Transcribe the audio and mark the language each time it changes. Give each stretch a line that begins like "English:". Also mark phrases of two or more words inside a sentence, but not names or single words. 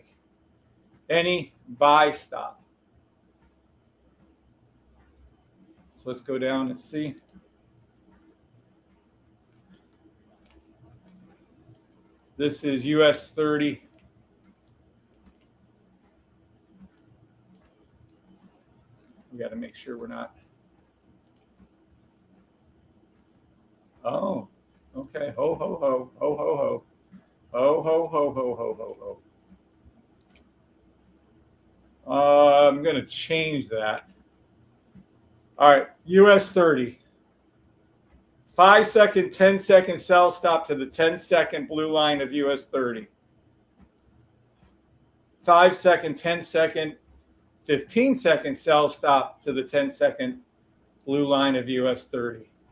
English: Any buy stop. So let's go down and see. This is US 30. We got to make sure we're not. Oh, okay. Ho, ho, ho. Ho, ho, ho. Ho, ho, ho, ho, ho, ho, ho. I'm going to change that. All right, US 30. 5 second, 10-second sell stop to the 10-second blue line of US 30. 5 second, 10-second, 15-second sell stop to the 10-second blue line of US 30.